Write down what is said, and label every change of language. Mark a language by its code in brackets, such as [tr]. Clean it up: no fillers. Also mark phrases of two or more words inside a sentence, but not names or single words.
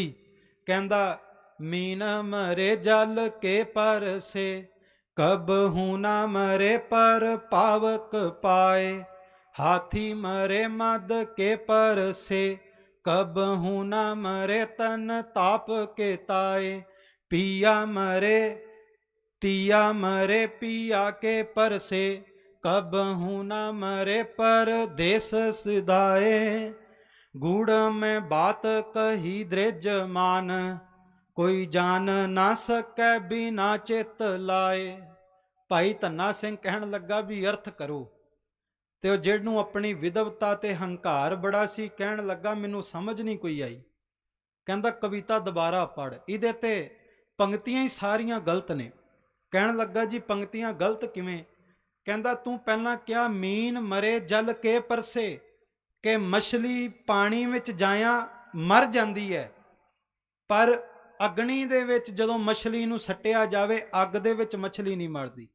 [bra] कहिंदा, मीन मरे जल के परसे, कबहू ना मरे पर पावक पाए। हाथी मरे मद के परसे, कबहू ना मरे तन ताप के ताए। ਪਿया मरे तिया मरे पिया के परसे, कबहू न मरे परदेस सिधाए। गूढ़ में बात कही दृज मान, कोई जान ना सकै बिना चित लाए। [pa] ਭਾਈ ਧੰਨਾ ਸਿੰਘ ਕਹਨ ਲਗਾ ਭੀ ਅਰਥ ਕਰੋ। ਤੇ ਉਹ ਜਿਹਨੂੰ ਆਪਣੀ ਵਿਦਵਤਾ ਤੇ ਹੰਕਾਰ ਬੜਾ ਸੀ ਕਹਿਣ ਲੱਗਾ ਮੈਨੂੰ ਸਮਝ ਨਹੀਂ ਕੋਈ ਆਈ। ਕਹਿੰਦਾ ਕਵਿਤਾ ਦੁਬਾਰਾ ਪੜ੍ਹ, ਇਹਦੇ ਤੇ ਪੰਕਤੀਆਂ ਹੀ ਸਾਰੀਆਂ ਗਲਤ ਨੇ। ਕਹਿਣ ਲੱਗਾ ਜੀ ਪੰਕਤੀਆਂ ਗਲਤ ਕਿਵੇਂ? ਕਹਿੰਦਾ ਤੂੰ ਪਹਿਲਾਂ ਕਿਹਾ [bra] मीन मरे जल के परसे, [pa] ਕਿ ਮਛਲੀ ਪਾਣੀ ਵਿੱਚ ਜਾਇਆ ਮਰ ਜਾਂਦੀ ਹੈ, ਪਰ ਅਗਨੀ ਦੇ ਵਿੱਚ ਜਦੋਂ ਮਛਲੀ ਨੂੰ ਸੱਟਿਆ ਜਾਵੇ ਅੱਗ ਦੇ ਵਿੱਚ ਮਛਲੀ ਨਹੀਂ ਮਰਦੀ।